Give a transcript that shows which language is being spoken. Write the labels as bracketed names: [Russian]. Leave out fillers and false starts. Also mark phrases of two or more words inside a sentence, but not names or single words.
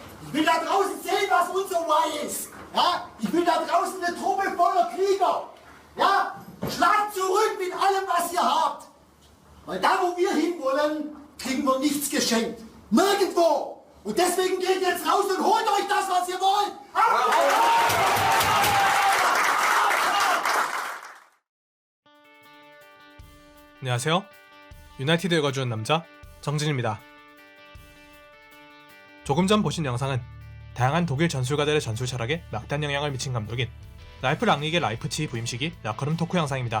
[German] Ich will da draußen sehen, was unser Why ist. Ja? Ich will da draußen eine Truppe voller Krieger. Ja? Schlagt zurück mit allem, was ihr habt. Weil da, wo wir hinwollen, kriegen wir nichts geschenkt. Nirgendwo. Und deswegen geht jetzt raus und holt euch das, was ihr wollt. [Korean] 안녕하세요. 유나이티드 읽어주는 남자 정진입니다. 조금 전 보신 영상은 다양한 독일 전술가들의 전술 철학에 막대한 영향을 미친 감독인 랄프 랑닉의 라이프치히 부임 시기 라커룸 토크 영상입니다.